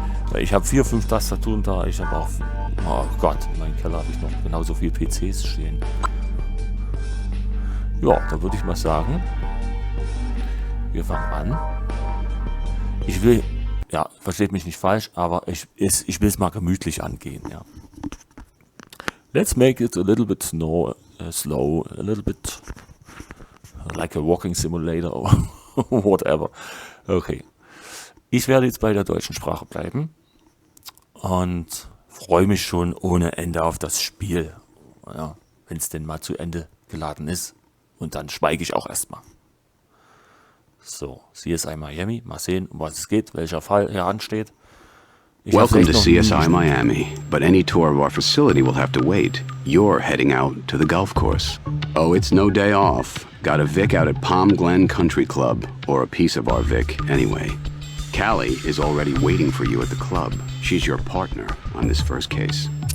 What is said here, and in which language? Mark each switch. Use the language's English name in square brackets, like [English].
[German] Weil ich habe 4, 5 Tastaturen da. Ich habe auch... Oh Gott, in meinem Keller habe ich noch genauso viele PCs stehen. Ja, da würde ich mal sagen, wir fangen an. Ich will, ja, versteht mich nicht falsch, aber ich will es mal gemütlich angehen, ja. [English] Let's make it a little bit slow, a little bit like a walking simulator or whatever. Okay. [German] Ich werde jetzt bei der deutschen Sprache bleiben und freue mich schon ohne Ende auf das Spiel. Ja, wenn es denn mal zu Ende geladen ist. Und dann schweige ich auch erstmal. So, CSI Miami, mal sehen, um was es geht, welcher Fall hier ansteht. [English] Welcome to CSI Miami, but any tour of our facility will have to wait. You're heading out to the golf course. Oh, it's no day off. Got a Vic out at Palm Glen Country Club, or a piece of our Vic, anyway. Callie is already waiting for you at the club. She's your partner on this first case.